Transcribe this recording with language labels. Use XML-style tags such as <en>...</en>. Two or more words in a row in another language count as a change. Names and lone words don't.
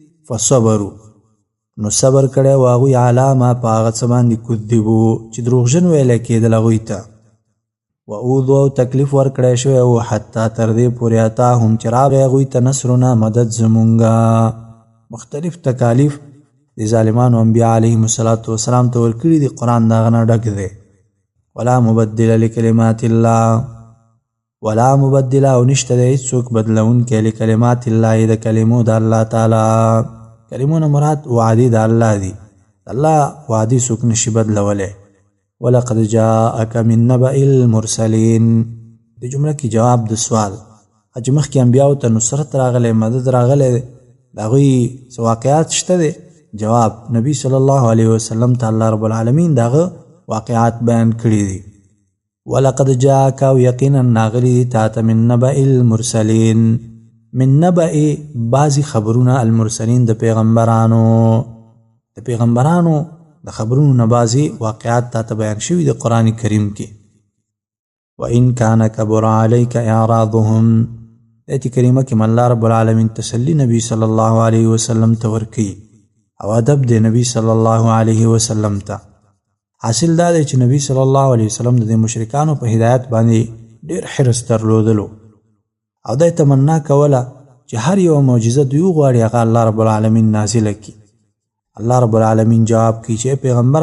<ps>فصبروا نو صبر کړی و هغوی</ps> <ar>علی ما</ar> <ps>په هغه څه باندې کذبو چې دروغجن ویلی کېدل هغوی ته</ps> <ar>و اوذوا</ar> <ps>او تکلیف ورکړی شوی و حتی تر دې پورې اتاهم چې راغی هغوی ته نصرنا مدد زمونږه مختلف تکالیف د ظالمانو انبیا</ps> <ar>علیهم السلام</ar> <ps>ته ورکړي دي قرآن د هغه نه ډک دی</ps> <ar>ولا مبدل لکلمات الله ولا مبدل</ar> <ps>او نشته دی هیڅوک بدلونکی</ps> <ar>لکلمات الله</ar> <ps>د کلمو د الله تعالی کلمو نه مراد وعدې د الله دي الله وعدې څوک نشي بدلولی</ps> <ar>ولقد جاءك من نبأ المرسلين</ar> <ps>د جمله کې جواب د سوال چې مخکې انبیاو ته نصرت راغلی مدد راغلی د هغوی څه واقعات شته دی جواب نبی</ps> <ar>صلی الله علیه وسلم</ar> <ps>ته الله رب العالمین دغه واقعات بیان کړي دي</ps> <ar>ولقد جاءك</ar> <ps>او یقینا ناغلی دي تا ته</ps> <ar>من نبأ المرسلین من نبأ</ar> <ps>بعضی خبرونه المرسلین د پیغمبرانو د خبرونو نه بعضی واقعات تا ته بیان شوي د قرآن کریم کې</ps> <ar>وإن كان كبر عليك اعراضهم</ar> <ps>آیت کریمه کې الله رب العالمین تسلی نبی</ps> <ar>صلی الله علیه وسلم</ar> <ps>ته ورکوي او ادب دی نبی</ps> <ar>صلی الله علیه وسلم</ar> <ps>ته حاصل دا دی چې نبی</ps> <ar>صلی الله علیه وسلم</ar> <ps>د مشرکانو په هدایت باندې ډېر حرص درلودلو او دا تمنا کوله چې هر یو معجزه دوی غواړي هغه الله رب العالمین نازله کړي الله رب العالمین جواب کوي چې پیغمبر</ps>